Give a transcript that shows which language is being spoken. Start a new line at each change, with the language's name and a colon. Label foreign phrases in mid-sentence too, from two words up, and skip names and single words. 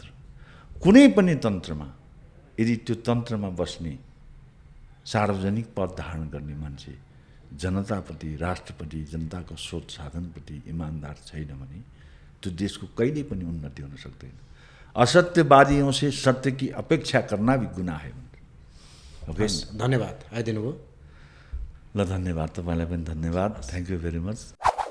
Nepali: कुनै पनि तन्त्रमा यदि त्यो तन्त्रमा बस्ने सार्वजनिक पद धारण गर्ने मान्छे जनताप्रति, राष्ट्रप्रति, जनताको स्रोत साधनप्रति इमान्दार छैन भने त्यो देशको कहिल्यै पनि उन्नति हुन सक्दैन।
Hindi: असत्यवादियों से सत्य की अपेक्षा करना भी गुनाह है।
Nepali: ओके, धन्यवाद आइदिनु भयो। ल धन्यवाद, तपाईँलाई पनि धन्यवाद।
English: Thank you very much.